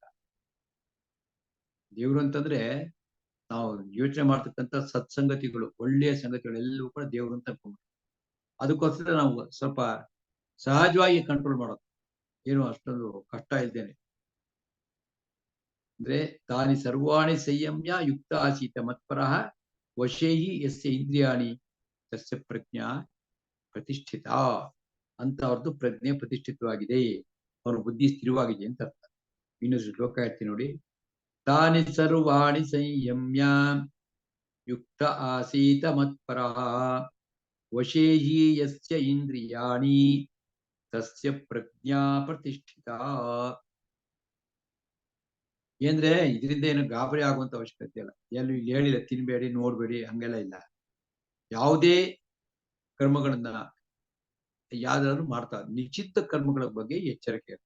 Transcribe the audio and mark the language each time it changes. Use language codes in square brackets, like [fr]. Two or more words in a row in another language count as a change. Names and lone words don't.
[kn] ದೇವ್ರು ಅಂತಂದ್ರೆ ನಾವು ಯೋಚನೆ ಮಾಡ್ತಕ್ಕಂಥ ಸತ್ಸಂಗತಿಗಳು, ಒಳ್ಳೆಯ ಸಂಗತಿಗಳೆಲ್ಲವೂ ಕೂಡ ದೇವ್ರು ಅಂತ ಅನ್ಕೊಂಡ್ಬಿಟ್ಟು, ಅದಕ್ಕೋಸ್ಕರ ನಾವು ಸ್ವಲ್ಪ ಸಹಜವಾಗಿ ಕಂಟ್ರೋಲ್ ಮಾಡೋದು, ಏನು ಅಷ್ಟೊಂದು ಕಷ್ಟ ಇದ್ದೇನೆ. [sa] ಅಂದ್ರೆ ತಾನಿ ಸರ್ವಾಣಿ ಸಂಯಮ್ಯ ಯುಕ್ತ ಆಸೀತ ಮತ್ಪರಃ ವಶೇಹಿ ಯಸ್ಯ ಇಂದ್ರಿಯಾಣಿ ತಸ್ಯ ಪ್ರಜ್ಞಾ ಪ್ರತಿಷ್ಠಿತ ಅಂತ. [kn] ಅವ್ರದ್ದು ಪ್ರಜ್ಞೆ ಪ್ರತಿಷ್ಠಿತವಾಗಿದೆ, ಅವ್ರ ಬುದ್ಧಿ ಸ್ಥಿರವಾಗಿದೆ ಅಂತ ಅರ್ಥ. ಇನ್ನೊಂದು ಶ್ಲೋಕ ಹೇಳ್ತೀನಿ ನೋಡಿ. [sa] ತಾನಿ ಸರ್ವಾಣಿ ಸಂಯಮ್ಯ ಯುಕ್ತ ಆಸೀತ ಮತ್ಪರಃ ವಶೇ ಹಿ ಯಸ್ಯ ಇಂದ್ರಿಯಾಣಿ ತಸ್ಯ ಪ್ರಜ್ಞಾ ಪ್ರತಿಷ್ಠಿತ. [kn] ಏಂದ್ರೆ ಇದರಿಂದ ಏನು ಗಾಬರಿ ಆಗುವಂತ ಅವಶ್ಯಕತೆ ಇಲ್ಲ. ಎಲ್ಲೂ ಇಲ್ಲಿ ಹೇಳಿಲ್ಲ ತಿನ್ಬೇಡಿ ನೋಡ್ಬೇಡಿ ಹಂಗೆಲ್ಲ ಇಲ್ಲ. ಯಾವುದೇ ಕರ್ಮಗಳನ್ನ ಯಾವ್ದಾದ್ರು ಮಾಡ್ತಾ ನಿಶ್ಚಿತ ಕರ್ಮಗಳ ಬಗ್ಗೆ ಎಚ್ಚರಿಕೆ ಇರುತ್ತೆ.